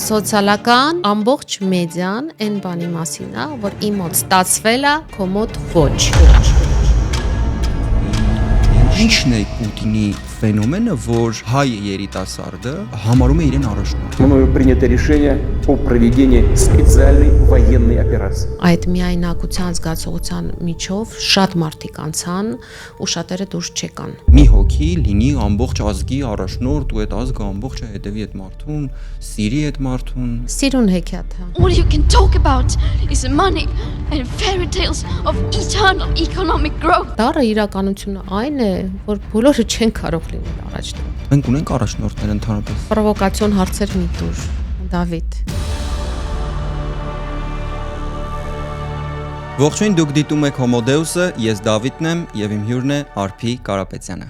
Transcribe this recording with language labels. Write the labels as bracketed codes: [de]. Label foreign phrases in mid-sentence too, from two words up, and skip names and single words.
[hy] Սոցիալական ամբողջ մեդիան այն բանի մասին է, որ իմ մոտ ստացվել է, քո мод ոչ։ Ինչն է Պուտինի ֆենոմենը, որ հայ երիտասարդը համարում է իրեն առաջնորդ։ [ru] Мною принято решение о проведении специальной военной операции. [hy] Այդ միայնակության զգացողության միջով շատ մարդիկ անցան ու շատերը դուրս չեկան։ Մի հոգի լինի ամբողջ ազգի առաջնորդ ու այդ ազգը ամբողջը հետևի այդ մարդուն, սիրի այդ մարդուն։ Սիրուն հեքիաթ է։ [en] All you can talk about is money and fairy tales of eternal economic growth. [hy] Դառը իրականությունը այն է, որ բոլորը չեն կարող լինել առաջնորդ։ Մենք ունենք առաջնորդներ ընդհանրապես։ Պրովոկացիոն հարցեր մի տուր, Դավիթ։ Ողջույն, դուք դիտում եք Հոմոդեուսը, ես Դավիթն եմ եւ իմ հյուրն է Արփի Կարապետյանը։